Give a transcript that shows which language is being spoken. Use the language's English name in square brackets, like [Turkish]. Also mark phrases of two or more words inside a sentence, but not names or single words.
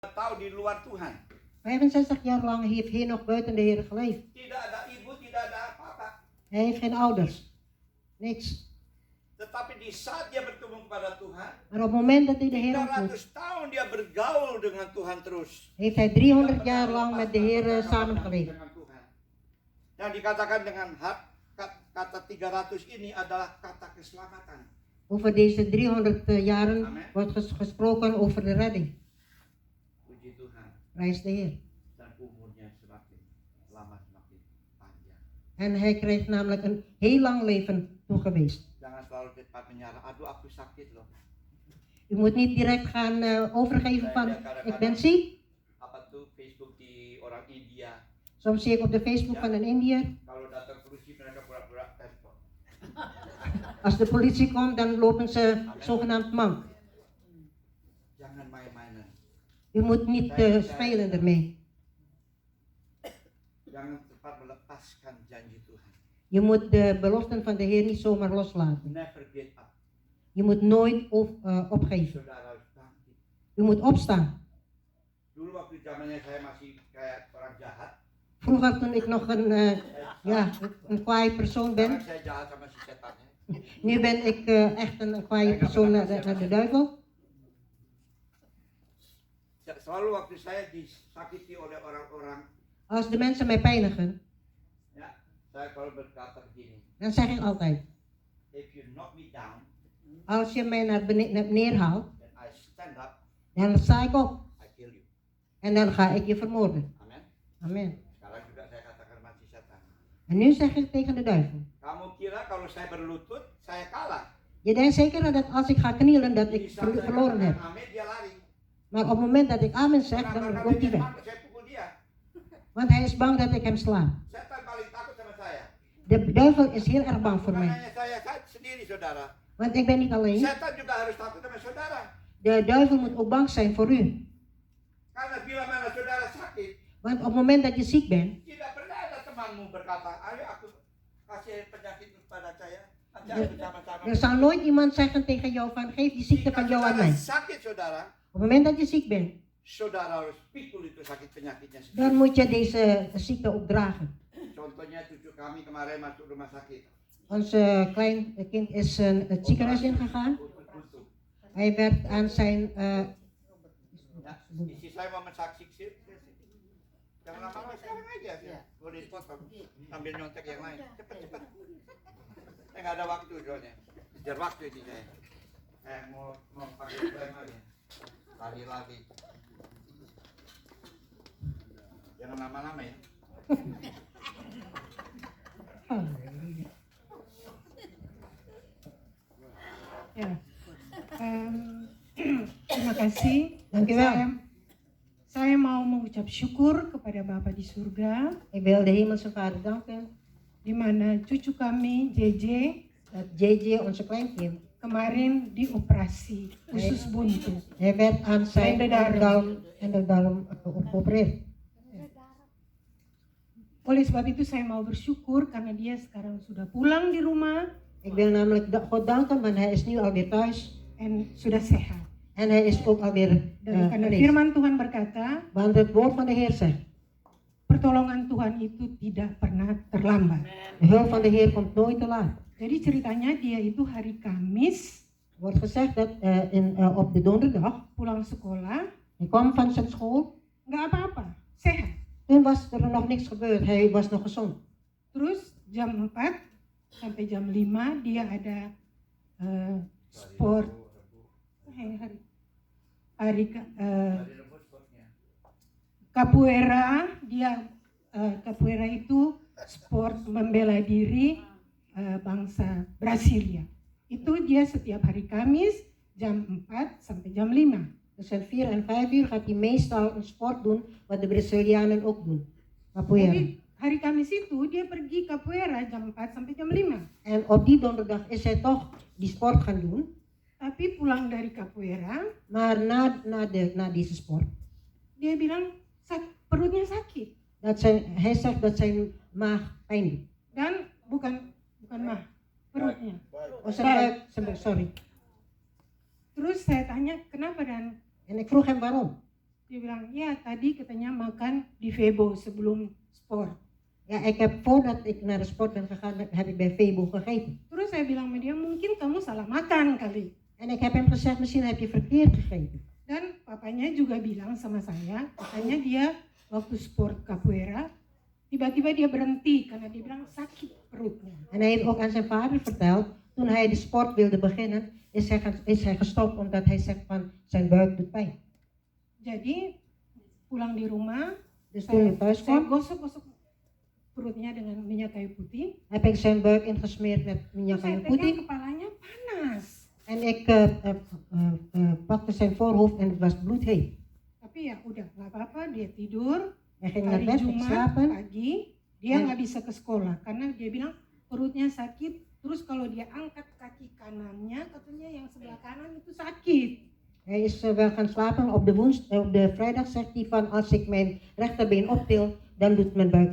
[Indonesian] Tahu di luar Tuhan. [Dutch] 65 jaar lang heeft hij nog buiten de Heer geleefd. [Indonesian] Tidak ada ibu, tidak ada apa-apa. [Dutch] Hij heeft geen ouders. Niks. [Indonesian] Tetapi di saat dia bertemu kepada Tuhan, [Dutch] Maar op het moment dat hij de Heer ontmoet, [Indonesian] 300 tahun dia bergaul dengan Tuhan terus. [Dutch] heeft hij 300 jaar lang met de Heer samengeleefd. [Indonesian] Dengan Tuhan. Dan dikatakan dengan kata 300 ini adalah kata keselamatan. [Dutch] Over deze 300 jaren Amen. wordt gesproken over de redding. [Indonesian] Puji Tuhan. [Dutch] Prijs de Heer. [Indonesian] Dan umurnya semakin lama semakin panjang. [Dutch] En hij krijgt namelijk een heel lang leven toegewezen. [Indonesian] Jangan selalu cepat menyerah. Aduh, aku sakit loh. [Dutch] U moet niet direct gaan overgeven van ik ben ziek. [Indonesian] Apa tuh Facebook di orang India. [Dutch] Soms zie ik op de Facebook van een Indiër. [Indonesian] Kalau datang polisi mereka pura-pura telepon. [Dutch] Als de politie komt, dan lopen ze zogenaamd mank. [Indonesian] Jangan main-mainan. [Dutch] U moet niet spelen ermee. [Indonesian] Jangan cepat melepaskan janji Tuhan. [Dutch] Je moet de beloften van de Heer niet zomaar loslaten. [English] Never give up. [Dutch] Je moet nooit opgeven. [Indonesian] Saudara harus bangkit. [Dutch] U moet opstaan. [Indonesian] Dulu waktu zamannya saya masih kayak orang jahat. [Dutch] Vroeger toen ik nog een kwaai persoon ben. [Indonesian] Sekarang saya jahat sama si setan. [Dutch] Nu ben ik echt een kwaai persoon naar de duivel. [Indonesian] Selalu waktu saya disakiti oleh orang-orang, [Dutch] Als de mensen mij pijnigen, [Indonesian] ya, saya kalau berkata begini, [Dutch] dan zeg ik altijd. [English] if you knock me down, [Dutch] Als je mij naar beneden haalt, [English] then I stand up, [Dutch] dan sta ik op. [English] I kill you. [Dutch] En dan ga ik je vermoorden. Amen. Amen. [Indonesian] Sekarang juga saya katakan sama si setan. [Dutch] En nu zeg ik tegen de duivel. [Indonesian] Kamu kira kalau saya berlutut, saya kalah? [Dutch] Je denkt zeker dat als ik ga knielen dat ik [Indonesian] Di saat saya [Dutch] verloren heb. [Indonesian] katakan amin, dia lari. [Dutch] Maar op het moment dat ik amen zeg, [Indonesian] Kenapa? [Dutch] dan [Indonesian] Karena [Dutch] loopt hij [Indonesian] dia [Dutch] weg. [Indonesian] takut saya pukul dia. [Dutch] Want hij is bang dat ik hem sla. [Indonesian] Setan paling takut sama saya. [Dutch] De duivel is heel erg bang voor [Indonesian] Bukan [Dutch] mij. [Indonesian] hanya saya sendiri, saudara. [Dutch] Want ik ben niet alleen. [Indonesian] Setan juga harus takut sama saudara. [Dutch] De duivel moet ook bang zijn voor u. [Indonesian] Karena bila mana saudara sakit, [Dutch] Want op het moment dat je ziek bent, [Indonesian] tidak pernah ada temanmu berkata, ayo aku kasih penyakit kepada saya. Nanti aku sama-sama. [Dutch] er zal nooit iemand zeggen tegen jou van geef die ziekte van jou aan mij. [Indonesian] Sakit saudara, [Dutch] Op het moment dat je ziek bent, [Indonesian] saudara harus pikul itu sakit penyakitnya dan sendiri. [Dutch] moet je deze ziekte ook dragen. [Indonesian] Contohnya cucu kami kemarin masuk rumah sakit. [Dutch] Ons klein kind is het ziekenhuis ingegaan. Hij werd aan zijn... [Indonesian] Ya, isi saya mau mensaksikan. Jangan lama-lama sekarang aja. Boleh dipotong sambil nyontek yang lain. Cepat-cepat. Saya nggak ada waktu soalnya. Kejar waktu ini saya. Mau pakai frame aja. Lari-lari. Jangan lama-lama ya. Ya. Terima kasih. [Dutch] Dankjewel. [Indonesian] Saya mau mengucap syukur kepada Bapa di surga, [Dutch] Ik wil de Hemelse Vader danken [Indonesian] di mana cucu kami JJ [Dutch] dat JJ, onze kleinkind, [Indonesian] kemarin dioperasi usus buntu. [Dutch] hij werd aan zijn darm geopereerd. [Indonesian] Oleh sebab itu saya mau bersyukur karena dia sekarang sudah pulang di rumah [Dutch] Ik wil namelijk God danken, want hij is nu alweer thuis [Indonesian] dan sudah sehat. [Dutch] en hij is ook alweer [Indonesian] Dan karena [Dutch] genezen. [Indonesian] firman Tuhan berkata, [Dutch] Want het woord van de Heer zegt, [Indonesian] pertolongan Tuhan itu tidak pernah terlambat. [Dutch] de hulp van de Heer komt nooit te laat. [Indonesian] Jadi ceritanya dia itu hari Kamis [Dutch] Er wordt gezegd dat op de donderdag, [Indonesian] pulang sekolah, [Dutch] hij kwam van zijn school, [Indonesian] nggak apa-apa, sehat. [Dutch] toen was er nog niks gebeurd, hij was nog gezond. [Indonesian] Terus jam 4 sampai jam 5 dia ada sport capoeira. Capoeira itu sport membela diri bangsa Brasilia. Itu dia setiap hari Kamis jam 4 sampai jam 5. [Dutch] Tussen 4 en 5 uur gaat hij meestal een sport doen, wat de Brazilianen ook doen. Capoeira. [Indonesian] Jadi hari Kamis itu dia pergi capoeira jam 4 sampai jam 5. [Dutch] En op die donderdag is hij toch die sport gaan doen. [Indonesian] Tapi pulang dari capoeira, [Dutch] Maar na deze sport, [Indonesian] dia bilang perutnya sakit. [Dutch] hij zegt dat zijn maag pijn doet. [Indonesian] Dan bukan mah, perutnya. [Dutch] Oh, zijn buik, sorry. [Indonesian] Terus saya tanya kenapa dan [Dutch] En ik vroeg hem waarom. [Indonesian] Dia bilang, ya tadi katanya makan di Febo sebelum sport. [Dutch] Ja, ik heb voordat ik naar de sport ben gegaan, heb ik bij Febo gegeten. [Indonesian] Terus saya bilang sama dia, mungkin kamu salah makan kali. [Dutch] En ik heb hem gezegd, misschien heb je verkeerd gegeten. [Indonesian] Dan papanya juga bilang sama saya, katanya dia waktu sport capoeira, tiba-tiba dia berhenti karena dia bilang sakit perutnya. [Dutch] En hij heeft ook aan zijn vader verteld, toen hij de sport wilde beginnen, is hij gestopt omdat hij zegt van zijn buik doet pijn. [Indonesian] Jadi pulang di rumah, [Dutch] Dus toen hij thuis [Indonesian] saya [Dutch] kwam, [Indonesian] gosok-gosok perutnya dengan minyak kayu putih. [Dutch] heb ik zijn buik ingesmeerd met minyak [Indonesian] Saya [Dutch] kayu [Indonesian] pegang [Dutch] putih. [Indonesian] kepalanya panas. [Dutch] En ik pakte zijn voorhoofd en het was bloedheet. [Indonesian] Tapi ya udah nggak apa-apa, dia tidur. [Dutch] Hij ging naar [Indonesian] Hari [Dutch] bed, ging [Indonesian] Jumat [Dutch] slapen. [Indonesian] pagi dia nggak bisa ke sekolah karena dia bilang perutnya sakit. Terus kalau dia angkat kaki kanannya, katanya yang sebelah kanan itu sakit. [Dutch] Hij is wel gaan slapen. Op de vrijdag zegt hij van als ik mijn rechterbeen optil, dan doet mijn buik